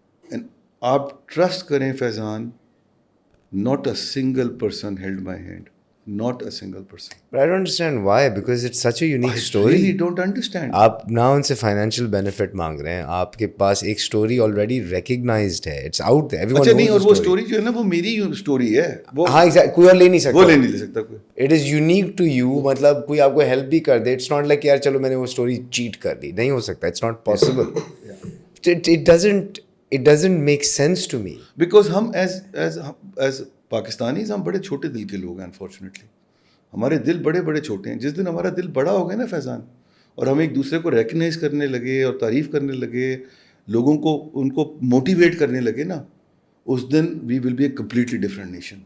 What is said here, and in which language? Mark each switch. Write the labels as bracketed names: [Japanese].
[Urdu] And آپ trust کریں [English] Faizan, not a single person held my hand. Not a single person. But I don't understand why, because it's such a unique story. I really don't understand. [Urdu] آپ نہ ان سے financial benefit مانگ رہے ہیں, آپ کے پاس ایک اسٹوری آلریڈی ریکگنائزڈ ہے, [English] it's out there, everyone [Urdu] اچھا نہیں, [English] knows [Urdu] اور وہ اسٹوری جو ہے نا وہ میری اسٹوری ہے. وہ ہاں کوئی اور لے نہیں سکتا, وہ لے نہیں لے سکتا کوئی. [English] It is unique to you. [Urdu] مطلب کوئی آپ کو ہیلپ بھی کر دے, [English] it's not like [Urdu] یار چلو میں نے وہ اسٹوری چیٹ کر دی, نہیں ہو سکتا, [English] It's not possible. It doesn't make sense to me. [Urdu] Because ہم ایز پاکستانیز ہم بڑے چھوٹے دل کے لوگ ہیں. انفارچونیٹلی ہمارے دل بڑے بڑے چھوٹے ہیں. جس دن ہمارا دل بڑا ہو گیا نا فیضان, اور ہم ایک دوسرے کو ریکگنائز کرنے لگے اور تعریف کرنے لگے, لوگوں کو ان کو موٹیویٹ کرنے لگے نا, اس دن [English] We will be a completely different nation.